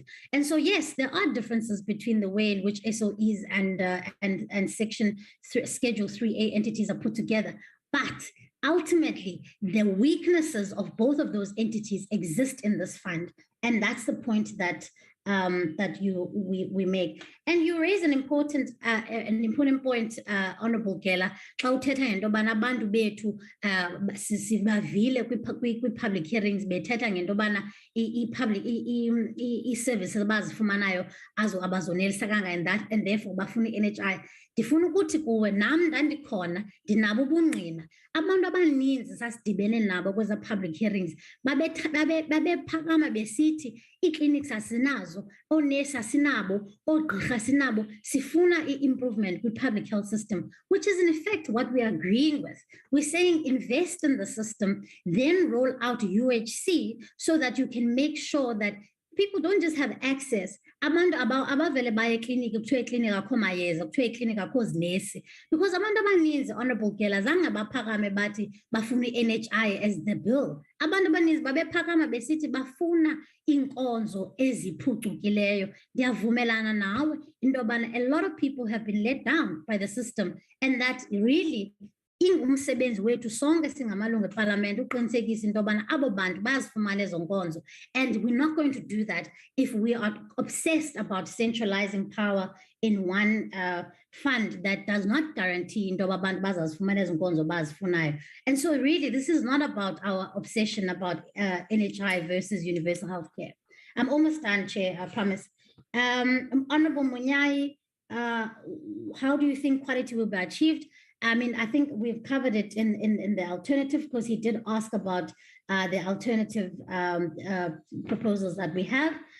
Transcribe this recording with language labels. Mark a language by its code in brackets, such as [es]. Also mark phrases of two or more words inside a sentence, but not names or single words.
[en] And so, yes, there are differences between the way in which SOEs and Schedule 3A entities are put together. But ultimately, the weaknesses of both of those entities exist in this fund. And that's the point that we make. And you raise an important point, Honorable Gela. [xh] Xa uthetha ngento yobana abantu bethu sibavile kwi- [en] public hearings [xh] bethetha ngento yobana ii-services abazifumanayo abazonelisa kangaka [en] and therefore [xh] bafuna i-NHI. Ndifuna ukuthi kuwe nam ndandikhona ndinabo ubungqina. Abantu abaninzi sasidibene nabo kweza [en] public hearings [xh] babephakama besithi ii-clinics asinazo, oonesi asinabo, oogqirha asinabo, sifuna i-improvement kwi- [en] public health system, which is in effect what we are agreeing with. We're saying invest in the system, then roll out UHC so that you can make sure that people don't just have access. [xh] Abantu abavele baye ekliniki kuthiwa ekliniki akho mayeza, kuthiwa ekliniki akho zinesi, because abantu abaninzi, Honorable Gela, zange baphakame bathi bafuna i-NHI [en] as the bill. [xh] Abantu abaninzi babephakama besithi bafuna iinkonzo eziphucukileyo. Ndiyavumelana nawe into yobana [en] a lot of people have been let down by the system, and that really [xh] ingumsebenzi wethu sonke singamalungu eParliament uqinisekisa into yobana abo bantu bazifumana ezo nkonzo. [en] And we're not going to do that if we are obsessed about centralizing power in one fund that does not guarantee [xh] into yoba abantu bazazifumana ezo nkonzo bazifunayo. [en] And so really, this is not about our obsession about NHI versus universal healthcare. I'm almost done, Chair, I promise. Honorable Munyai, how do you think quality will be achieved? I mean, I think we've covered it in the alternative, because he did ask about the alternative proposals that we have.